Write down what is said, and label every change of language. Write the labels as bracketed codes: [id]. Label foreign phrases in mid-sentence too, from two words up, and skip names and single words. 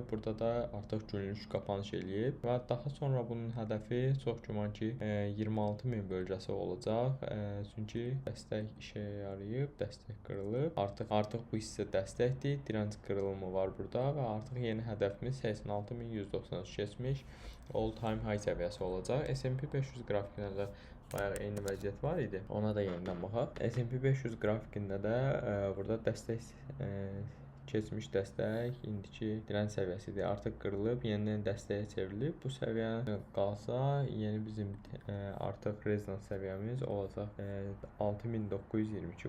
[az] Burada da artıq günlük qapanış eləyib və daha sonra bunun hədəfi çox güman ki 26000 bölgəsi olacaq. Çünki dəstək işə yarayıb, dəstək qırılıb. Artıq bu hissə dəstəkdir. Direnc qırılımı var burada və artıq yeni hədəfimiz 86193 keçmiş [en] all time high [az] səviyyəsi olacaq. S&P 500 qrafikinə də bayaq eyni vəziyyət var idi. Ona da yenidən baxaq. S&P 500 qrafikində də burada dəstək keçmiş dəstək indiki direnç səviyyəsidir. Artıq qırılıb, yenidən dəstəyə çevrilib. Bu səviyyə qalsa, yeni bizim artıq rezonans səviyyəmiz olacaq 6922.